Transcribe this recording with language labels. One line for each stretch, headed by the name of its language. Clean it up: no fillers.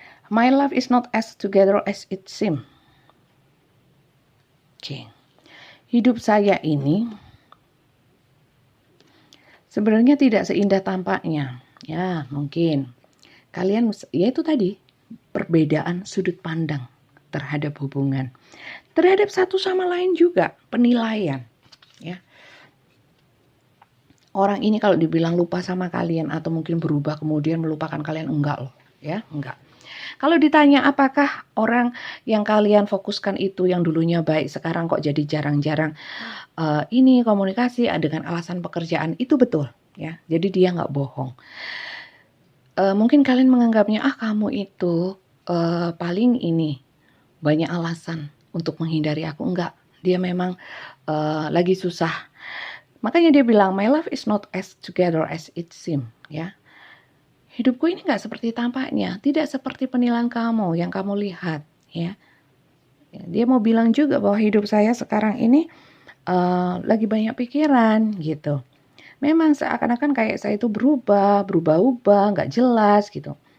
English: My life is not as together as it seems.
Indonesian: Oke. Hidup saya ini sebenarnya tidak seindah tampaknya. Ya, mungkin kalian, ya itu tadi, perbedaan sudut pandang terhadap hubungan. Terhadap satu sama lain juga, penilaian. Ya. Orang ini kalau dibilang lupa sama kalian atau mungkin berubah kemudian melupakan kalian, enggak loh. Ya, enggak. Kalau ditanya apakah orang yang kalian fokuskan itu yang dulunya baik sekarang kok jadi jarang-jarang ini komunikasi dengan alasan pekerjaan, itu betul ya. Jadi dia nggak bohong. Mungkin kalian menganggapnya kamu itu paling ini banyak alasan untuk menghindari aku. Enggak, dia memang lagi susah. Makanya dia bilang
English: my life is not as together as it seems, ya.
Indonesian: Hidupku ini nggak seperti tampaknya, tidak seperti penilaian kamu yang kamu lihat, ya. Dia mau bilang juga bahwa hidup saya sekarang ini lagi banyak pikiran, gitu. Memang seakan-akan kayak saya itu berubah-ubah, nggak jelas, gitu.